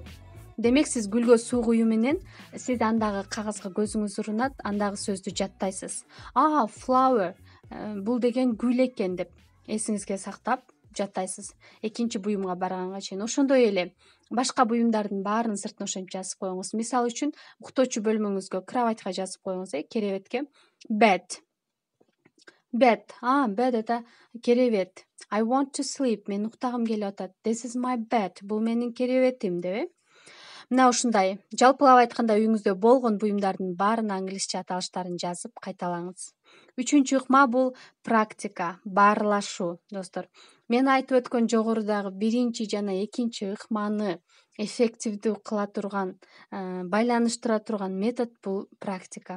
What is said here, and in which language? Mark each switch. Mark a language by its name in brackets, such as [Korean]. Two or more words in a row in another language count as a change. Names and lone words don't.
[Kyrgyz] Демек, сиз гүлгө суу куюу менен сиз андагы кагазга көзүңүз урунат, андагы сөздү жаттайсыз. Flower бул деген гүл экен деп эсиңизге сактап жаттайсыз. Экинчи буюмга барганга чейин. Ошондой эле башка буюмдардын баарын сыртына ошентип жазып коюңуз. Мисалы үчүн, уктоочу бөлмөңүзгө, кроватька жазып коюңуз, керебетке bed. Bed это керебет. [English] I want to sleep. [Kyrgyz] Мен уктагым келип атат. [English] This is my bed. [Kyrgyz] Бул менин керебетим деп. Мына ушундай жалпылап айтканда үйүңүздө болгон буюмдардын баарын англисче аталыштарын жазып кайталаңыз. Үчүнчү ыкма бул практика, баарлашуу достор. Мен айтып өткөн жогорудагы биринчи жана экинчи ыкманы эффективдүү кыла турган, байланыштыра турган метод бул практика.